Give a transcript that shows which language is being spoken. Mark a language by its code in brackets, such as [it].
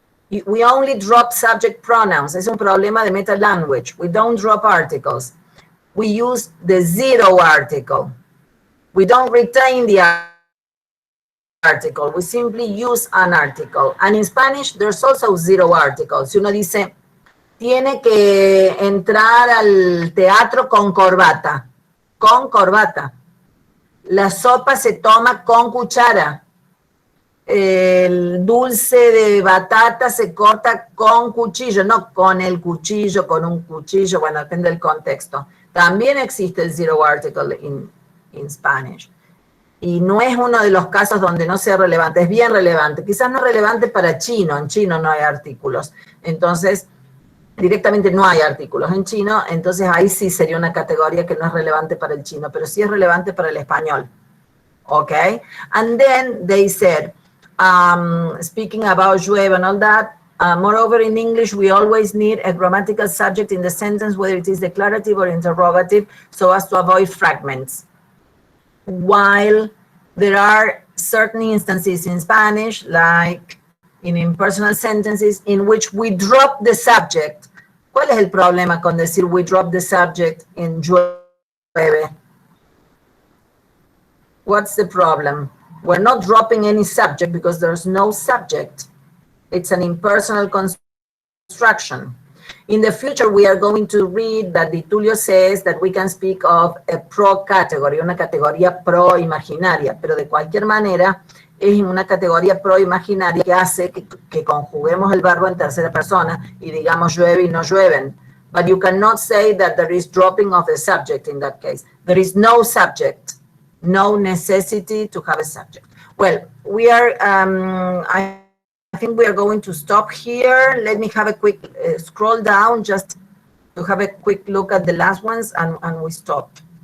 [en] We only drop subject pronouns. [es] Es un problema de meta language. [en] We don't drop articles. We use the zero article. We don't retain the article. We simply use an article. And in Spanish, there's also zero articles. [es] Si uno dice, tiene que entrar al teatro con corbata. Con corbata. La sopa se toma con cuchara. El dulce de batata se corta con cuchillo, no con el cuchillo, con un cuchillo, bueno, depende del contexto. También existe el zero article [en] in Spanish. [es] Y no es uno de los casos donde no sea relevante, es bien relevante. Quizás no relevante para chino, en chino no hay artículos. Entonces, directamente no hay artículos en chino, entonces ahí sí sería una categoría que no es relevante para el chino, pero sí es relevante para el español. Okay? [en] And then they said, speaking about llueve and all that, moreover, in English, we always need a grammatical subject in the sentence, whether it is declarative or interrogative, so as to avoid fragments. While there are certain instances in Spanish, like in impersonal sentences, in which we drop the subject. [es] ¿Cuál es el problema con decir [en] we drop the subject in llueve? What's the problem? We're not dropping any subject because there's no subject. It's an impersonal construction. In the future, we are going to read that Di Tullio says that we can speak of a pro category, [es] una categoría pro imaginaria, pero de cualquier manera es una categoría pro imaginaria que hace que conjuguemos el verbo en tercera persona y digamos llueve y no llueven. [en] But you cannot say that there is dropping of the subject in that case. There is no subject. No necessity to have a subject. Well, we are, I think we are going to stop here. Let me have a quick scroll down just to have a quick look at the last ones and we stop.